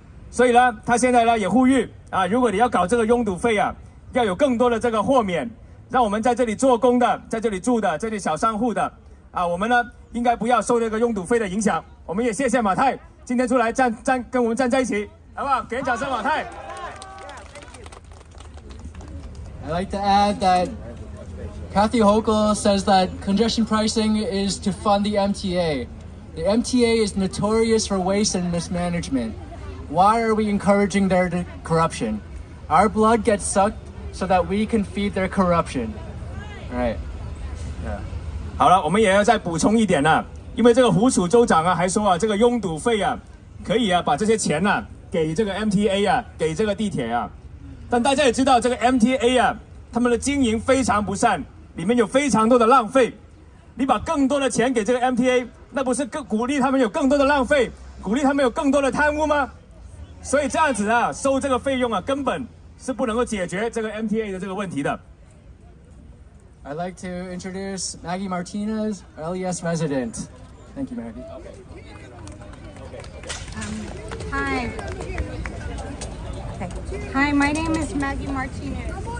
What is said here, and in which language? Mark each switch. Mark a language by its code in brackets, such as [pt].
[zh] 所以呢他现在呢也呼吁如果你要搞这个拥堵费要有更多的这个豁免，让我们在这里做工的，在这里住的，这里小商户的我们呢应该不要受这个拥堵费的影响。我们也谢谢马泰今天出来跟我们站在一起，好不好？给掌声马泰。 [en] I'd like to add that Kathy Hochul says that congestion pricing is to fund the MTA. The MTA is notorious for waste and mismanagement. Why are we encouraging their corruption? Our blood gets sucked so that we can feed their corruption. All right. [zh] 好了，我们也要再补充一点因为这个胡楚州长还说这个拥堵费可以把这些钱给这个 MTA 给这个地铁但大家也知道这个 MTA 他们的经营非常不善，里面有非常多的浪费。你把更多的钱给这个 MTA， 那不是更鼓励他们有更多的浪费，鼓励他们有更多的贪污吗？所以这样子收这个费用根本是不能够解决这个 MTA 的这个问题的。 [en] I'd like to introduce Maggie Martinez, LES resident. Thank you, Maggie. Hi. Hi, my name is Maggie Martinez.